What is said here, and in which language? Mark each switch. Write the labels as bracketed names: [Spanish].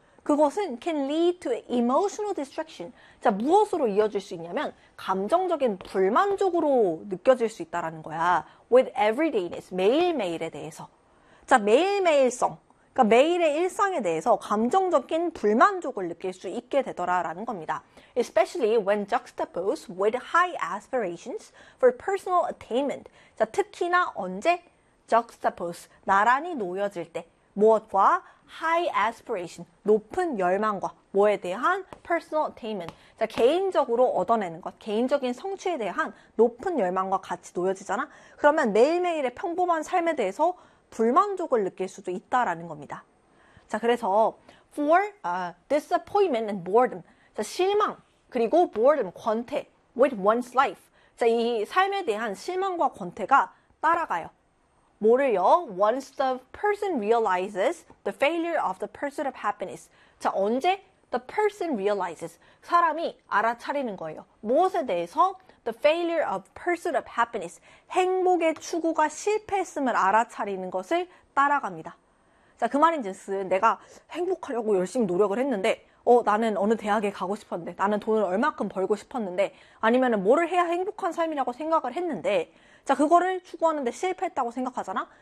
[Korean] 그것은 [English] can lead to emotional destruction. [Korean] 자, 무엇으로 이어질 수 있냐면, 감정적인 불만족으로 느껴질 수 있다라는 거야. [English] with everydayness. [Korean] 매일매일에 대해서. 자, 매일매일성. 그러니까 매일의 일상에 대해서 감정적인 불만족을 느낄 수 있게 되더라라는 겁니다. [English] Especially when juxtaposed with high aspirations for personal attainment. [Korean] 자, 특히나 언제? juxtaposed. 나란히 놓여질 때. 무엇과? [English] high aspiration. [Korean] 높은 열망과. 뭐에 대한? [English] personal attainment. [Korean] 자, 개인적으로 얻어내는 것. 개인적인 성취에 대한 높은 열망과 같이 놓여지잖아? 그러면 매일매일의 평범한 삶에 대해서 불만족을 느낄 수도 있다라는 겁니다. 자, 그래서 [English] for disappointment and boredom. [Korean] 자, 실망 그리고 boredom, 권태 with one's life. 자, 이 삶에 대한 실망과 권태가 따라가요. 뭐를요? [English] Once the person realizes the failure of the pursuit of happiness. [Korean] 자, 언제? [English] The person realizes. [Korean] 사람이 알아차리는 거예요. 무엇에 대해서? [English] The failure of pursuit of happiness. [Korean] 행복의 추구가 실패했음을 알아차리는 것을 따라갑니다. 자, 그 말인 즉슨 내가 행복하려고 열심히 노력을 했는데, 나는 어느 대학에 가고 싶었는데, 나는 돈을 얼마큼 벌고 싶었는데, 아니면은 뭐를 해야 행복한 삶이라고 생각을 했는데, 자, 그거를 추구하는데 실패했다고 생각하잖아?